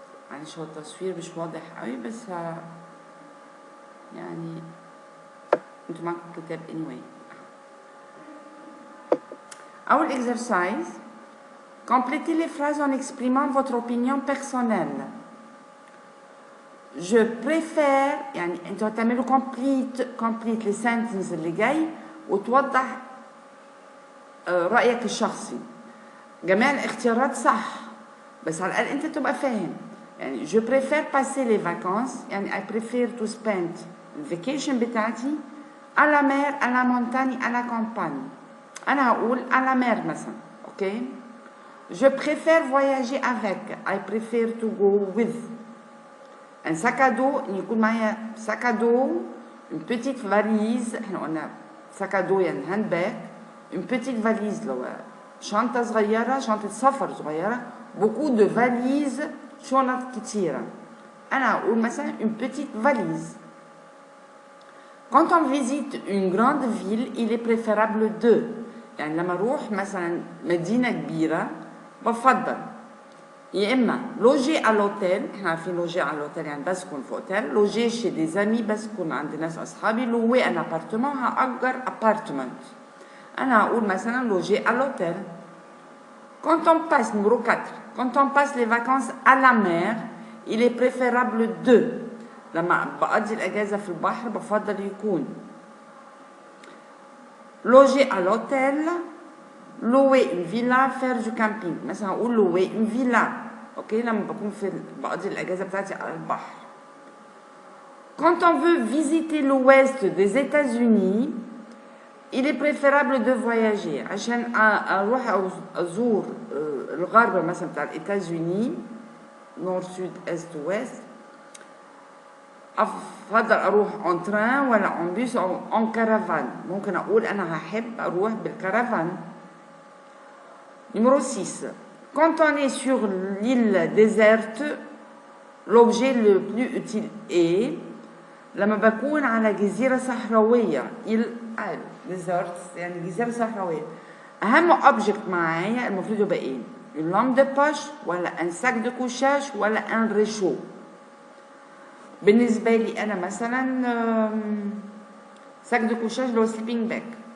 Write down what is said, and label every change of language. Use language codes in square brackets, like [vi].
[ar] معلش هو التصوير مش واضح قوي بس يعني انتوا معاكم الكتاب anyway. [fr] أول exercice complétez les phrases en exprimant votre opinion personnelle. je préfère [ar] يعني انتوا هتعملوا complete للسنتنس اللي جاي وتوضح رأيك الشخصي. جميع الاختيارات صح بس على الأقل انت تبقى فاهم. [fr] يعني je préfère passer les vacances يعني [en] I prefer to spend [ar] الفيكيشن بتاعتي [fr] à la mer, à la montagne, à la campagne. [ar] أنا هقول [fr] à la mer مثلا. أوكي je préfère voyager avec [en] I prefer to go with. [fr] un sac à dos [ar] يكون معايا [fr] sac à dos, une petite valise. [ar] احنا قلنا sac à dos يعني هاند باج. une petite valise لو شنطة صغيرة، شنطة سفر صغيرة. [fr] beaucoup de valises، [ar] شنط كتيرة. أنا أقول مثلا [fr] une petite valise. Quand on visite une grande ville, il est préférable de. [ar] يعني لما أروح مثلا مدينة كبيرة بفضل يا إما [fr] loger à l'hôtel، [ar] إحنا عارفين loger à l'hôtel يعني بسكن في أوتيل، [fr] loger chez des amis [ar] بسكن عند ناس أصحابي، [fr] louer un appartement [ar] هأجر appartement. أنا هقول مثلا [fr] loger à l'hôtel. Quand on passe, numéro 4, quand on passe les vacances à la mer, il est préférable de. [ar] لما بقضي الأجازة في البحر بفضل يكون [fr] loger à l'hôtel, louer une villa, faire du camping. [ar] مثلا هقول [fr] louer une villa. [ar] اوكي لما بكون بقضي الأجازة بتاعتي على البحر. [fr] Quand on veut visiter l'ouest des États-Unis, il est préférable de voyager. [ar] عشان أروح أزور الغرب مثلا بتاع الإيتازوني، نور سود إست ويست، أفضل أروح en train ولا en bus أو en caravane. ممكن أقول أنا هحب أروح بالكرفان. Numéro 6. [fr] Quand on est sur l'île déserte, l'objet le plus utile est. [ar] لما بكون على جزيرة صحراوية، île ديزرت يعني جزيرة صحراوية، أهم أوبجكت معايا المفروض يبقى إيه؟ une lampe de poche ولا un sac de couchage ولا un réchaud. بالنسبة لي أنا مثلا sac de couchage اللي هو sleeping bag.